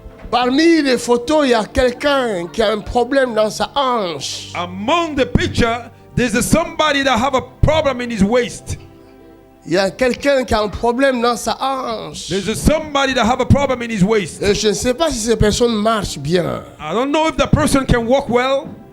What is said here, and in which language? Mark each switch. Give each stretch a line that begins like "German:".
French: Parmi les photos, il y a quelqu'un qui a un problème dans sa hanche.
English: Among the picture, there's somebody that have a problem in his waist.
French: Il y a quelqu'un qui a un problème dans sa hanche.
English: There's somebody that have a problem in his waist.
French: Et je ne sais pas si cette personne marche bien.
English: I don't know if the person can walk well.